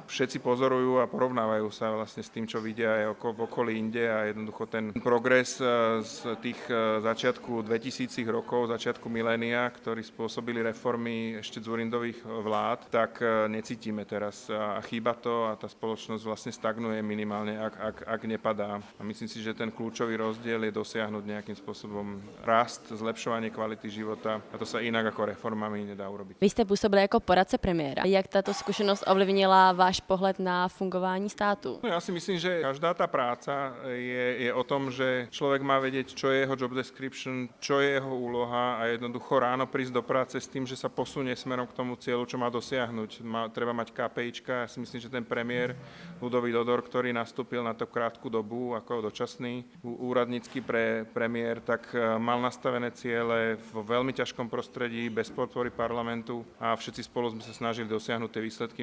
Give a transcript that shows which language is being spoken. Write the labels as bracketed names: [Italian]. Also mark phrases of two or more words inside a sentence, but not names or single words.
[Slovak] Všetci pozorujú a porovnávajú sa vlastne s tým, čo vidia aj v okolí inde a jednoducho ten progres z tých začiatku 2000 rokov, začiatku milénia, ktorí spôsobili reformy ešte Dzurindových vlád, tak necítime teraz a chýba to a tá spoločnosť vlastne stagnuje minimálne, ak nepadá. A myslím si, že ten kľúčový rozdiel je dosiahnuť nejakým spôsobom rast, zlepšovanie kvality života a to sa inak ako reformami nedá urobiť. [Czech] Vy jste působili jako poradce premiéra. Jak tato zkušenost ovlivnila váš pohled na fungování státu? [Slovak] No ja si myslím, že každá tá práca je o tom, že človek má vedieť, čo je jeho [English] job description, [Slovak] čo je jeho úloha a jednoducho ráno prísť do práce s tým, že sa posunie smerom k tomu cieľu, čo má dosiahnuť. Treba mať KPIčka. Ja si myslím, že ten premiér Ľudovít Odor, ktorý nastúpil na to krátku dobu ako dočasný úradnícky premiér, tak mal nastavené ciele vo veľmi ťažkom prostredí, bez podpory parlamentu a všetci spolu sme sa snažili dosiahnuť tie výsledky.